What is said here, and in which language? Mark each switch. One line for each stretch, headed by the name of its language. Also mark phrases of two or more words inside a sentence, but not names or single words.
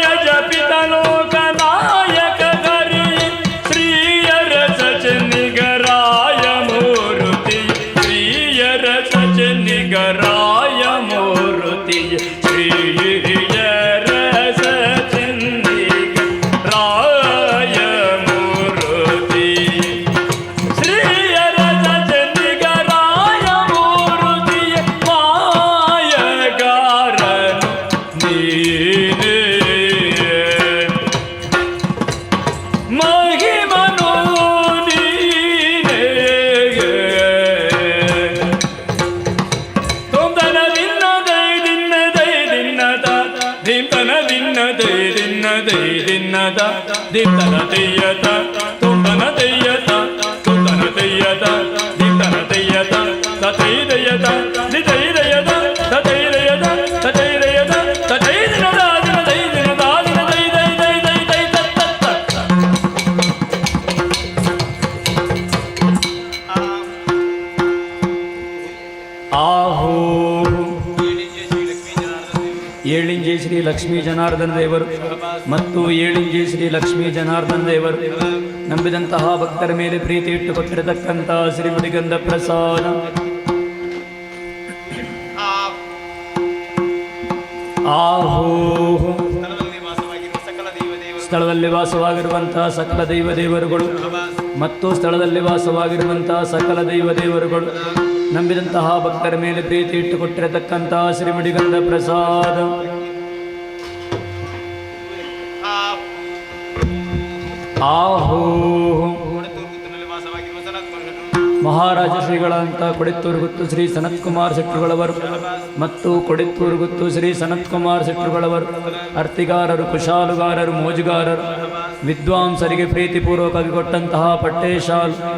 Kannada: ಜಪಿತ ಲೋಕನಾಯಕ ಹರಿ ಶ್ರೀಯರ ಸಚನಿಗರಾಯ ಮೂರುತಿ ಶ್ರೀಯರ ಸಚನಿಗರಾಯ ಮೂರುತಿ ಶ್ರೀಯರ ಸಚನಿಗರಾಯ ಮೂರುತಿ ಶ್ರೀಯರ ಸಚನಿಗರಾಯ ಮೂರುತಿ ಮಾಯಗಾರನು ನೀನೇ ಮಹಿಮನು ನೀನೇ ತೊಂದನ ದಿನ್ನ ದೈ ದಿನ್ನ ದೈ ದಿನ್ನದ ದಿಂತನ ದಿನ್ನ ದೈ ದಿನ್ನ ದೈ ದಿನ್ನದ ದಿಂತನ ದೈಯತ ತೊಂದನ ದೈಯತ ತೊಂದನ ದೈಯತ ದಿಂತನ ದೈಯತ ತತೈ ದೈಯತ ನಿತೈ ದೈಯತ ತತೈ ದೈಯತ ತತೈ ದೈಯತ ತತೈ ದಿನದ ದಿನ ದೈ ದಿನದ ದಿನ ದೈ ದೈ ದೈ ದೈ ದೈ ತತ್ತ ಆಹೋ ಏಳಿಂಜೆ ಶ್ರೀ ಲಕ್ಷ್ಮೀ ಜನಾರ್ದನ ದೇವರು ಮತ್ತು ಏಳಿಂಜೆ ಶ್ರೀ ಲಕ್ಷ್ಮೀ ಜನಾರ್ದನ ದೇವರು ನಂಬಿದಂತಹ ಭಕ್ತರ ಮೇಲೆ ಪ್ರೀತಿ ಇಟ್ಟುಕೊಟ್ಟಿರತಕ್ಕಂತಹ ಶ್ರೀಮುಡಿಗಂಧ ಪ್ರಸಾದ ಆಹೋ ಸ್ಥಳದಲ್ಲಿ ವಾಸವಾಗಿರುವಂತಹ ಸಕಲ ದೈವ ದೇವರುಗಳು ಮತ್ತು ಸ್ಥಳದಲ್ಲಿ ವಾಸವಾಗಿರುವಂತಹ ಸಕಲ ದೈವ ದೇವರುಗಳು ನಂಬಿದಂತಹ ಭಕ್ತರ ಮೇಲೆ ಪ್ರೀತಿ ಇಟ್ಟುಕೊಟ್ಟಿರತಕ್ಕಂತಹ ಶ್ರೀಮುಡಿಗಂಧ ಪ್ರಸಾದ ಆಹೋ ಮಹಾರಾಜ ಶ್ರೀಗಳಂತ ಕೊಡೆತ್ತೂರುಗುತ್ತು ಶ್ರೀ ಸನತ್ಕುಮಾರ್ ಶೆಟ್ಟರುಗಳವರು ಮತ್ತು ಕೊಡೆತ್ತೂರುಗುತ್ತು ಶ್ರೀ ಸನತ್ಕುಮಾರ್ ಶೆಟ್ಟರುಗಳವರು ಅರ್ತಿಗಾರರು, ಕುಶಾಲುಗಾರರು, ಮೋಜುಗಾರರು, ವಿದ್ವಾಂಸರಿಗೆ ಪ್ರೀತಿಪೂರ್ವಕವಾಗಿ ಕೊಟ್ಟಂತಹ ಪಟ್ಟೇಶಾಲು